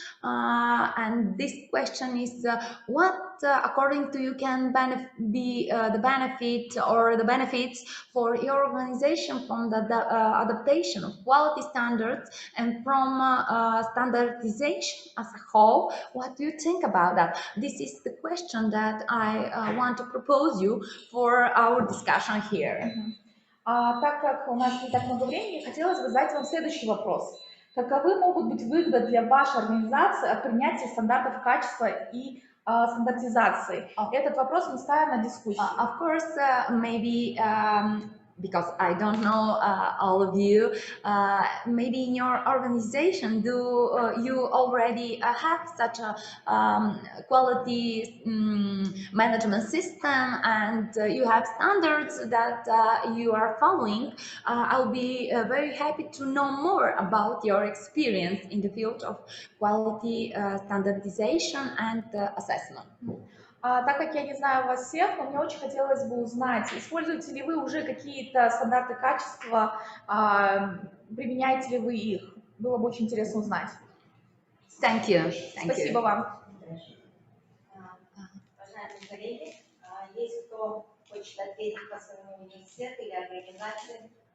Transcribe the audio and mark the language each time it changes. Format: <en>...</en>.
<en>And this question is, what, according to you, can be the benefit or the benefits for your organization from the adaptation of quality standards and from standardization as a whole? What do you think about that? This is the question that I want to propose you for our discussion here.</en> <ru>Так как у нас не так много времени, хотелось бы задать вам следующий вопрос. Каковы могут быть выгоды для вашей организации от принятия стандартов качества и стандартизации? Этот вопрос мы ставим на дискуссию.</ru> <en>Of course, maybe because I don't know all of you. Maybe in your organization, do you already have such a quality management system, and you have standards that you are following? I'll be very happy to know more about your experience in the field of quality standardization and assessment.</en> <ru>Так как я не знаю вас всех, но мне очень хотелось бы узнать, используете ли вы уже какие-то стандарты качества, применяете ли вы их? Было бы очень интересно узнать.</ru> <en>Thank you.</en> <ru>Спасибо вам. Уважаемые коллеги, есть кто хочет ответить по своему университету или организации?</ru>